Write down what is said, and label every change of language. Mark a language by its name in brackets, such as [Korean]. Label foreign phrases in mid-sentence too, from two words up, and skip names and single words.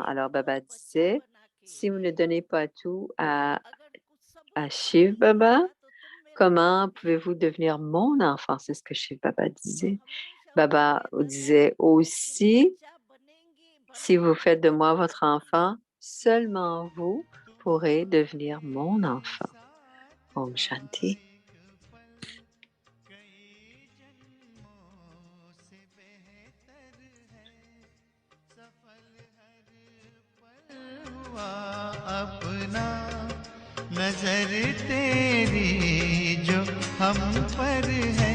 [French] Alors, Baba disait, si vous ne donnez pas tout à Shiv Baba, comment pouvez-vous devenir mon enfant? C'est ce que Shiv Baba disait. Baba disait aussi, si vous faites de moi votre enfant, seulement vous pourrez devenir mon enfant. [Hindi] ओम शांति. अपना नजर तेरी जो हम पर है